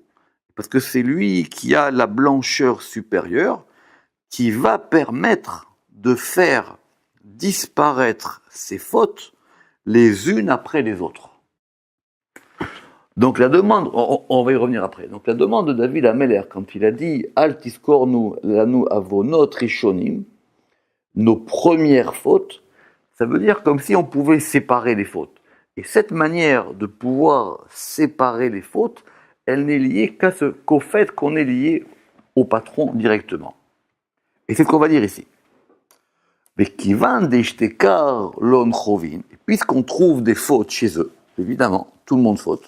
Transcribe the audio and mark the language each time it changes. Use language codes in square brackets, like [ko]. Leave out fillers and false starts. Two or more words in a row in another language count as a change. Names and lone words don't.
[fr] Parce que c'est lui qui a la blancheur supérieure qui va permettre de faire disparaître ces fautes les unes après les autres. Donc la demande, on va y revenir après. Donc la demande de David Ameller, quand il a dit « [he] אל תזכרו לנו עוונות ראשונים », [fr] nos premières fautes, ça veut dire comme si on pouvait séparer les fautes. Et cette manière de pouvoir séparer les fautes, elle n'est liée qu'au fait qu'on est lié au patron directement. Et c'est ce qu'on va dire ici. Mais qui puisqu'on trouve des fautes chez eux, évidemment, tout le monde faute.